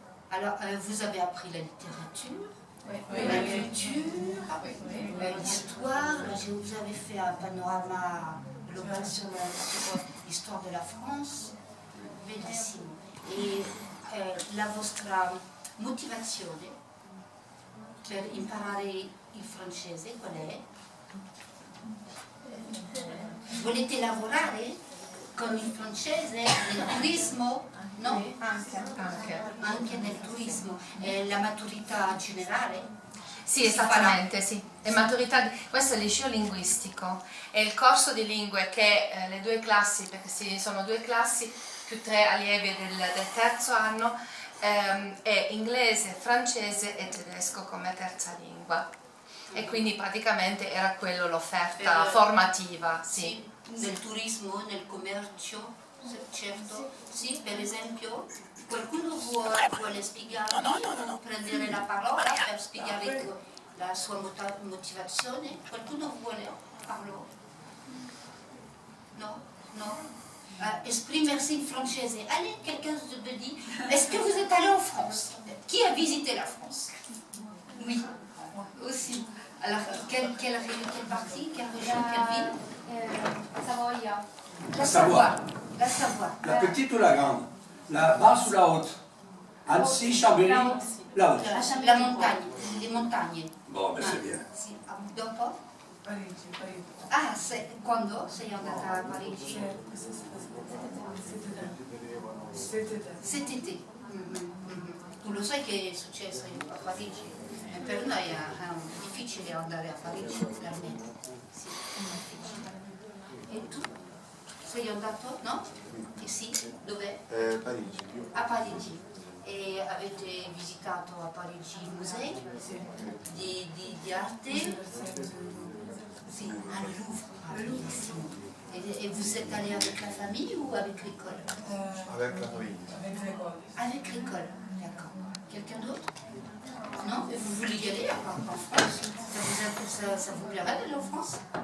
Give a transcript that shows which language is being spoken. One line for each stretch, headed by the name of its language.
French: Alors, vous avez appris la littérature, la culture, l'histoire. Vous avez fait un panorama global sur l'histoire de la France.
Italian: Bellissimo. E la vostra motivazione per imparare il francese qual è? Volete lavorare con il francese nel turismo? No? Anche nel turismo. La maturità generale? Sì, esattamente, sì. È maturità, questo è il liceo linguistico, è il corso di lingue che le due classi, perché sono 2 classi più 3 allievi del terzo anno, è inglese, francese e tedesco come terza lingua. E quindi praticamente era quello l'offerta formativa. Sì. Nel turismo, nel commercio, certo. Sì, per esempio, qualcuno vuole spiegarmi, prendere la parola per spiegare la sua motivazione? Qualcuno vuole farlo? No? Esprimersi in francese.
French: Allez, quelqu'un me dit, est-ce que vous êtes allé en France? Qui a visité la France? Oui, aussi. Alors, quelle partie, quelle région, quelle ville?
Italian: Savoia.
French: La Savoie. La Savoie. La petite ou la grande? La basse ou la haute? Annecy, Chambéry? La haute. La haute. La montagne, les montagnes. Bon, ben c'est bien.
Italian: Sì. Dopo? Ah, quando sei andata a Parigi?
French: Cet été.
Italian: Tu lo sai che è successo a Parigi? Per noi è difficile andare a Parigi, per me. Sì, è difficile. E tu? Sei andato? No? E sì? Dove? Parigi. A Parigi. E avete visitato a Parigi i musei di arte? Sì, al Louvre. Bellissimo.
French: Et vous êtes allé avec la famille ou avec l'école? Avec la famille. Avec l'école, d'accord. Quelqu'un d'autre? Non? Et vous voulez y aller en France? Ça vous plairait d'aller en France?